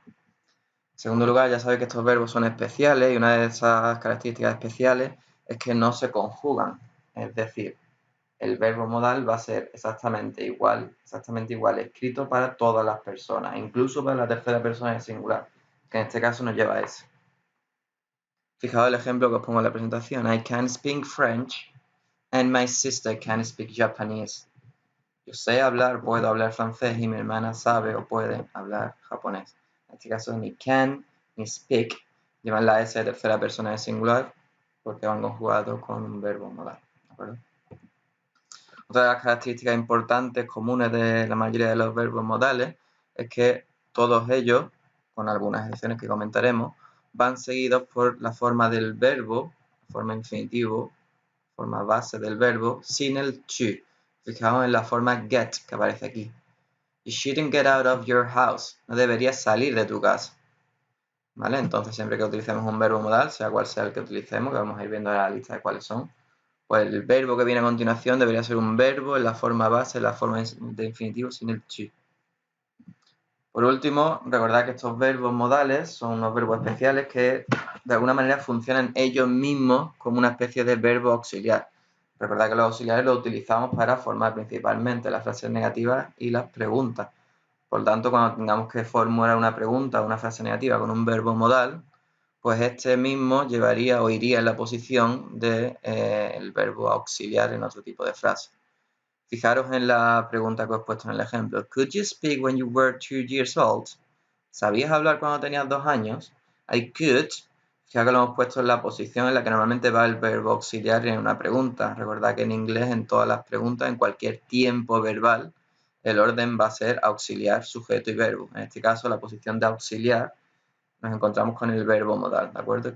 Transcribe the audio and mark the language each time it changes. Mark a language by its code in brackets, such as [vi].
[es] En segundo lugar, ya sabéis que estos verbos son especiales y una de esas características especiales es que no se conjugan. Es decir, el verbo modal va a ser exactamente igual escrito para todas las personas, incluso para la tercera persona en singular, que en este caso nos lleva a ese. Fijaos el ejemplo que os pongo en la presentación. [en] I can speak French and my sister can speak Japanese. [es] Yo sé hablar, puedo hablar francés y mi hermana sabe o puede hablar japonés. En este caso ni can ni speak llevan la S de tercera persona de singular porque van conjugados con un verbo modal. ¿De acuerdo? Otra de las características importantes comunes de la mayoría de los verbos modales es que todos ellos, con algunas excepciones que comentaremos, van seguidos por la forma del verbo, forma infinitivo, forma base del verbo, sin el to. Fijaos en la forma get que aparece aquí. [en] You shouldn't get out of your house. [es] No deberías salir de tu casa. ¿Vale? Entonces, siempre que utilicemos un verbo modal, sea cual sea el que utilicemos, que vamos a ir viendo en la lista de cuáles son, pues el verbo que viene a continuación debería ser un verbo en la forma base, en la forma de infinitivo, sin el to. Por último, recordad que estos verbos modales son unos verbos especiales que de alguna manera funcionan ellos mismos como una especie de verbo auxiliar. Recordad que los auxiliares los utilizamos para formar principalmente las frases negativas y las preguntas. Por lo tanto, cuando tengamos que formular una pregunta o una frase negativa con un verbo modal, pues este mismo llevaría o iría en la posición del verbo auxiliar en otro tipo de frase. Fijaros en la pregunta que os he puesto en el ejemplo. [en] Could you speak when you were 2 years old? [es] ¿Sabías hablar cuando tenías 2 años? [en] I could. [es] Fijaros que lo hemos puesto en la posición en la que normalmente va el verbo auxiliar en una pregunta. Recordad que en inglés, en todas las preguntas, en cualquier tiempo verbal, el orden va a ser auxiliar, sujeto y verbo. En este caso, la posición de auxiliar nos encontramos con el verbo modal, ¿de acuerdo?